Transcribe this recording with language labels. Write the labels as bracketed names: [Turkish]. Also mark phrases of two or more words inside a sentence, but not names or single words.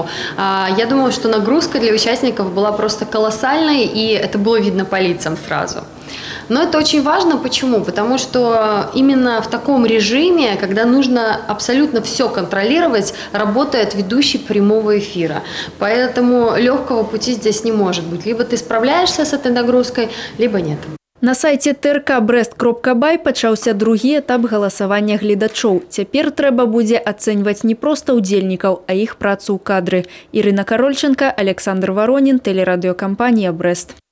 [Russian] Я думаю, что нагрузка для участников была просто колоссальной, и это было видно по лицам сразу. Но это очень важно. Почему? Потому что именно в таком режиме, когда нужно абсолютно все контролировать, работает ведущий прямого эфира. Поэтому легкого пути здесь не может быть. Либо ты справляешься с этой нагрузкой, либо нет. [Belarusian] На сайце trk.brest.by пачаўся другі этап галасавання гледачоў. Цяпер трэба будзе ацэньваць не проста удзельнікаў, а іх працу ў кадры. [Russian] Ірына Карольченко, Александр Воронин, телерадиокомпания «Брест».